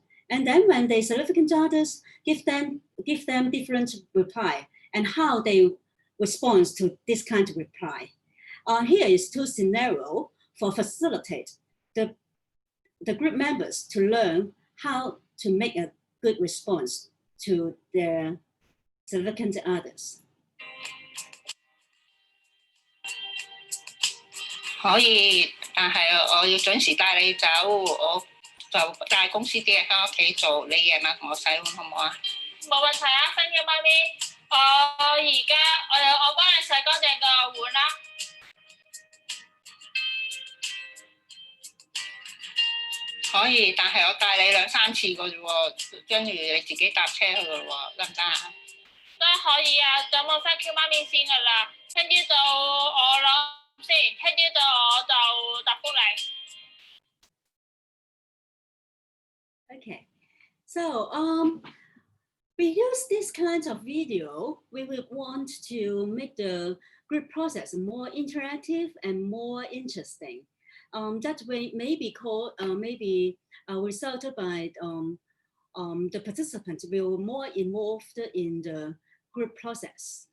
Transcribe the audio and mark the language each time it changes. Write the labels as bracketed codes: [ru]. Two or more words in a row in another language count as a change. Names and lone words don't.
[en] And then when the significant others give them different reply and how they respond to this kind of reply. Here is 2 scenarios for facilitate the group members to learn how to make a good response to their significant others. [yue] 可以，但係我要準時帶你走，我就帶公司啲嘢喺屋企做，你夜晚同我洗碗好唔好啊？冇問題啊 ， [en] thank you， [yue] 媽咪。我幫你洗乾淨個碗啦。可以，但係我帶你2、3次嘅啫喎，跟住你自己搭車去嘅喎，得唔得啊？都可以啊，咁我 [en] thank you [yue] 媽咪先㗎啦，聽朝到我攞先，聽朝到我就答覆你。 [en] Okay, so we use this kind of video. We would want to make the group process more interactive and more interesting. That way may be called, resulted by the participants will more involved in the group process.